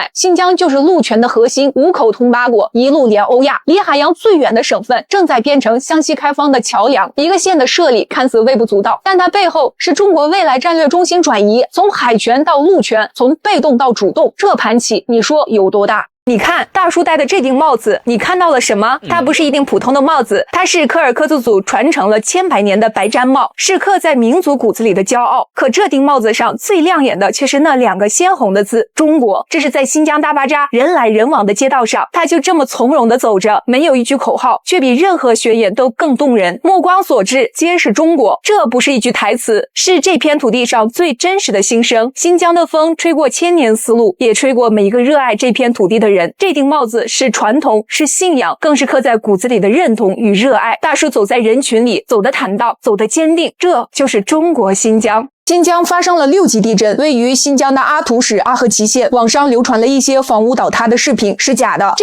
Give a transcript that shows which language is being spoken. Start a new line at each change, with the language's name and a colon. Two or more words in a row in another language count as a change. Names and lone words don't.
Chinese: 新疆就是陸權的核心，5口通八國，一路連歐亞，離海洋最遠的省份，正在變成湘西開放的橋梁。一個縣的設立看似微不足道，但它背後是中國未來戰略中心轉移，從海權到陸權，從被動到主動，這盤棋你說有多大？你看大叔戴的這頂帽子，你看到了什麼？它不是一頂普通的帽子，它是柯爾克孜族傳承了千百年的白氈帽，是刻在民族骨子裡的驕傲。可這頂帽子上最亮眼的卻是那2個鮮紅的字——中國。這是在新疆大巴扎人來人往的街道上，他就這麼從容地走着，沒有一句口號，卻比任何宣言都更動人。目光所至皆是中國，這不是一句台詞，是這片土地上最真實的心聲。新疆的風吹過千年絲路，也吹過每一個熱愛這片土地的人。這頂帽子是傳統，是信仰，更是刻在骨子裡的認同與熱愛。大叔走在人群裡，走得坦蕩，走得堅定，這就是中國新疆。新疆發生了6級地震，位於新疆的阿图什阿合齐縣，網上流傳了一些房屋倒塌的視頻，是假的。